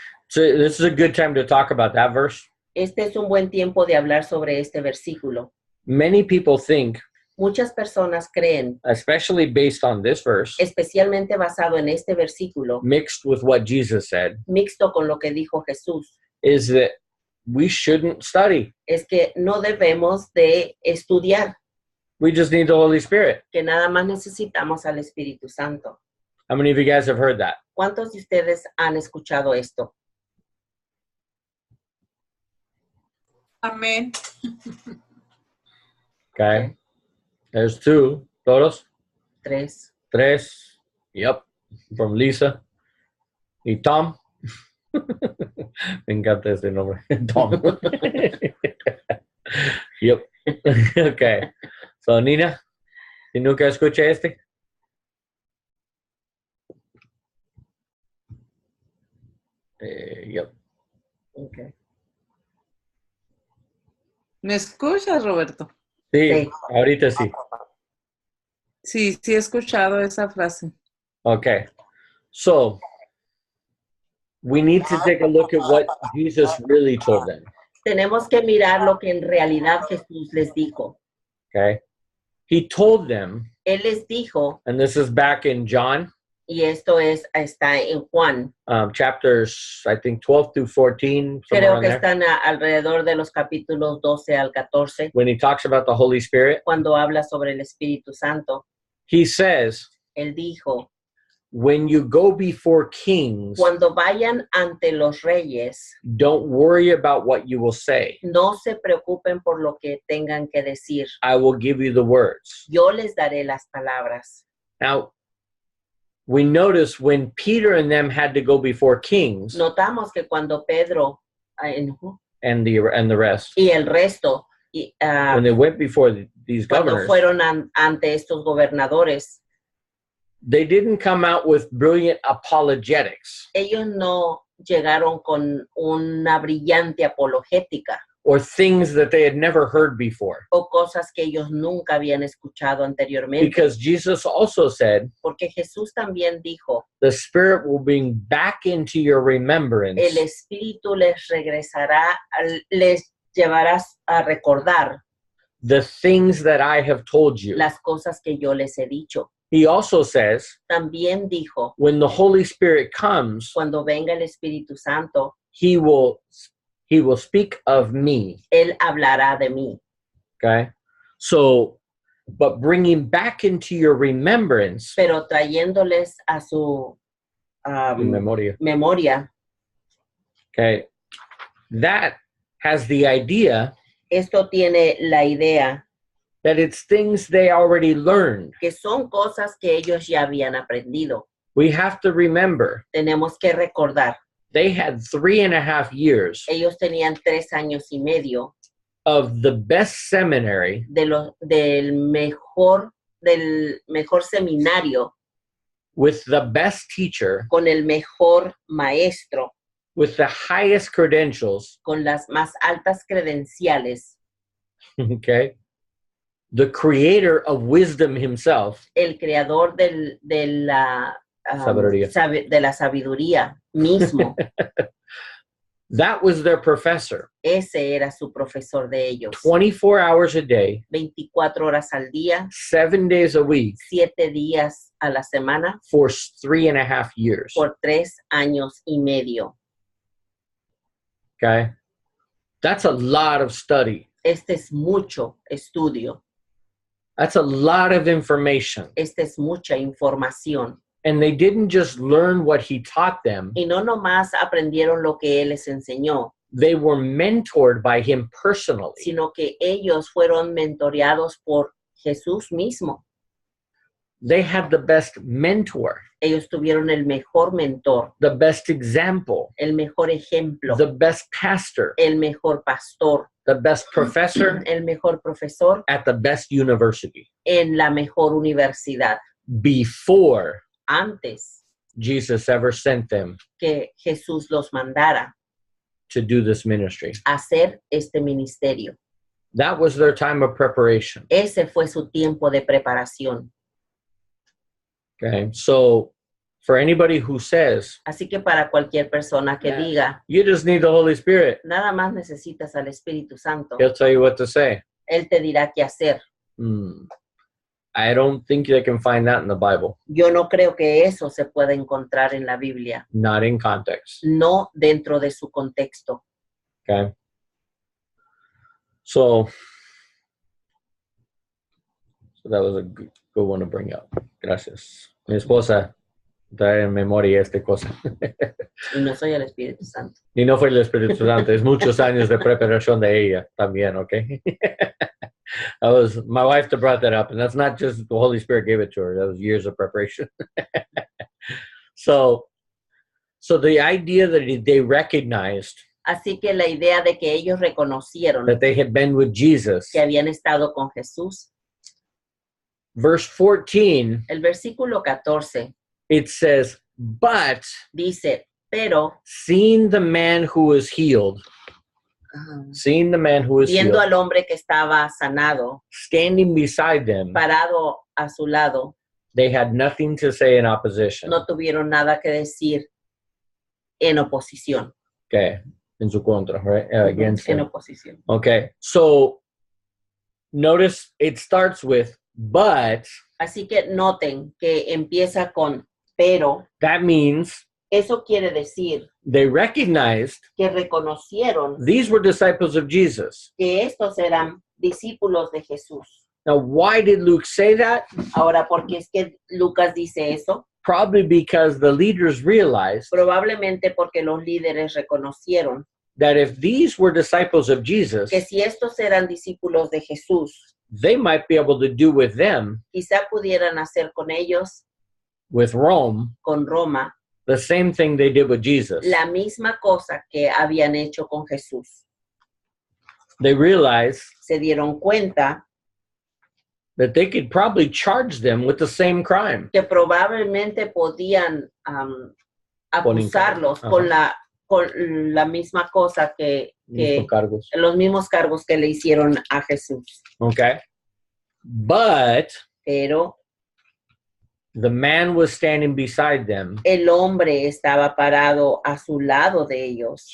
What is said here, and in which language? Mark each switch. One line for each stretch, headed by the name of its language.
English: So this is a good time to talk about that verse.
Spanish: Este es un buen tiempo de hablar sobre este versículo.
English: Many people think,
Spanish: Muchas personas creen,
English: especially based on this verse,
Spanish: especialmente basado en este versículo,
English: mixed with what Jesus said,
Spanish: mixto con lo que dijo Jesús,
English: is that we shouldn't study.
Spanish: es que no debemos de estudiar,
English: We just need the Holy Spirit.
Spanish: que nada más necesitamos al Espíritu Santo.
English: How many of you guys have heard that?
Spanish: ¿Cuántos de ustedes han escuchado esto? Amén.
English: Okay. There's two.
Spanish: Todos?
English: 3.
Spanish: 3.
English: Yep. From Lisa.
Spanish: Y Tom. Me encanta ese nombre. Tom.
English: Yep. Okay.
Spanish: So, Nina, ¿y nunca escuché este?
English: Yep. Okay.
Spanish: ¿Me escuchas, Roberto? Sí, Sí. ahorita sí. Sí, sí he escuchado esa frase.
English: Okay. So, we need to take a look at what Jesus really told them.
Spanish: Tenemos que mirar lo que en realidad Jesús les dijo.
English: Okay. He told them,
Spanish: Él les dijo,
English: and this is back in John,
Spanish: y esto está en Juan,
English: chapters, I think 12 through 14, somewhere
Spanish: creo
English: around
Spanish: que
English: there,
Spanish: están alrededor de los capítulos 12 al 14,
English: when he talks about the Holy Spirit.
Spanish: cuando habla sobre el Espíritu Santo.
English: He says,
Spanish: Él dijo,
English: when you go before kings,
Spanish: cuando vayan ante los reyes,
English: don't worry about what you will say.
Spanish: no se preocupen por lo que tengan que decir.
English: I will give you the words.
Spanish: Yo les daré las palabras.
English: Now, we notice when Peter and them had to go before kings
Spanish: Notamos que cuando Pedro
English: and the rest,
Spanish: y el resto,
English: when they went before these
Spanish: cuando
English: governors,
Spanish: fueron ante estos gobernadores,
English: they didn't come out with brilliant apologetics
Spanish: ellos no llegaron con una brillante apologética
English: or things that they had never heard before.
Spanish: o cosas que ellos nunca habían escuchado anteriormente.
English: Because Jesus also said,
Spanish: Porque Jesús también dijo,
English: the Spirit will bring back into your remembrance
Spanish: el Espíritu les regresará, les llevará a recordar
English: the things that I have told you.
Spanish: las cosas que yo les he dicho.
English: He also says,
Spanish: También dijo,
English: when the Holy Spirit comes,
Spanish: cuando venga el Espíritu Santo,
English: he will speak of me.
Spanish: Él hablará de mí.
English: Okay? So, but bringing back into your remembrance,
Spanish: Pero trayéndoles a su in memoria, memoria,
English: okay, that has the idea
Spanish: esto tiene la idea
English: that it's things they already learned.
Spanish: que son cosas que ellos ya habían aprendido.
English: We have to remember,
Spanish: Tenemos que recordar,
English: they had 3.5 years
Spanish: ellos tenían 3 años y medio
English: of the best seminary
Spanish: del mejor seminario,
English: with the best teacher,
Spanish: con el mejor maestro,
English: with the highest credentials,
Spanish: con las más altas credenciales,
English: okay? The creator of wisdom himself,
Spanish: el creador de la Sabiduría. de la sabiduría mismo.
English: that was their professor.
Spanish: Ese era su profesor de ellos.
English: 24 hours a day,
Spanish: 24 horas al día,
English: 7 days a week,
Spanish: 7 días a la semana,
English: for 3.5 years.
Spanish: por 3 años y medio.
English: Okay? That's a lot of study.
Spanish: Este es mucho estudio.
English: That's a lot of information.
Spanish: Esta es mucha información.
English: And they didn't just learn what he taught them.
Spanish: Y no nomás aprendieron lo que él les enseñó,
English: They were mentored by him personally.
Spanish: sino que ellos fueron mentoreados por Jesús mismo.
English: They had the best mentor,
Spanish: Ellos tuvieron el mejor mentor,
English: the best example,
Spanish: el mejor ejemplo,
English: the best pastor,
Spanish: el mejor pastor,
English: the best professor
Spanish: el mejor profesor
English: at the best university
Spanish: en la mejor universidad.
English: before
Spanish: Antes
English: Jesus ever sent them
Spanish: que Jesús los mandara
English: to do this ministry.
Spanish: a hacer este ministerio.
English: That was their time of preparation.
Spanish: Ese fue su tiempo de preparación.
English: Okay, so for anybody who says,
Spanish: Así que para cualquier persona que diga,
English: you just need the Holy Spirit,
Spanish: nada más necesitas al Espíritu Santo,
English: he'll tell you what to say.
Spanish: Él te dirá qué hacer.
English: I don't think they can find that in the Bible,
Spanish: Yo no creo que eso se pueda encontrar en la Biblia,
English: not in context.
Spanish: no dentro de su contexto.
English: Okay. So that was a good one to bring up.
Spanish: Gracias. Mi esposa trae en memoria esta cosa. Y no soy el Espíritu Santo. Y no fue el Espíritu Santo, es muchos años de preparación de ella también, ¿ok?
English: That was my wife that brought that up, and that's not just the Holy Spirit gave it to her. That was years of preparation. So the idea that they recognized
Spanish: Así que la idea de que ellos reconocieron
English: that they had been with Jesus.
Spanish: que habían estado con Jesús.
English: Verse 14,
Spanish: El versículo 14
English: it says, but
Spanish: dice, pero
English: seeing the man who was healed, seeing the man who was
Spanish: viendo
English: healed,
Spanish: al hombre que estaba sanado,
English: standing beside them,
Spanish: parado a su lado,
English: they had nothing to say in opposition.
Spanish: no tuvieron nada que decir en oposición.
English: Okay,
Spanish: en su contra,
English: right? Against
Spanish: En
English: him.
Spanish: oposición.
English: Okay, so notice it starts with but.
Spanish: Así que noten que empieza con pero.
English: That means
Spanish: Eso quiere decir
English: they recognized
Spanish: que reconocieron
English: these were disciples of Jesus.
Spanish: que estos eran discípulos de Jesús.
English: Now, why did Luke say that?
Spanish: Ahora, ¿por qué es que Lucas dice eso?
English: Probably because the leaders realized
Spanish: Probablemente porque los líderes reconocieron
English: that if these were disciples of Jesus,
Spanish: que si estos eran discípulos de Jesús,
English: they might be able to do with them,
Spanish: quizá pudieran hacer con ellos,
English: with Rome,
Spanish: con Roma,
English: the same thing they did with Jesus.
Spanish: la misma cosa que habían hecho con Jesús.
English: They realized
Spanish: Se dieron cuenta
English: that they could probably charge them with the same crime.
Spanish: que probablemente podían acusarlos con la misma cosa que Mismos cargos. los mismos cargos que le hicieron a Jesús.
English: Okay. But
Spanish: Pero
English: the man was standing beside them,
Spanish: el hombre estaba parado a su lado de ellos,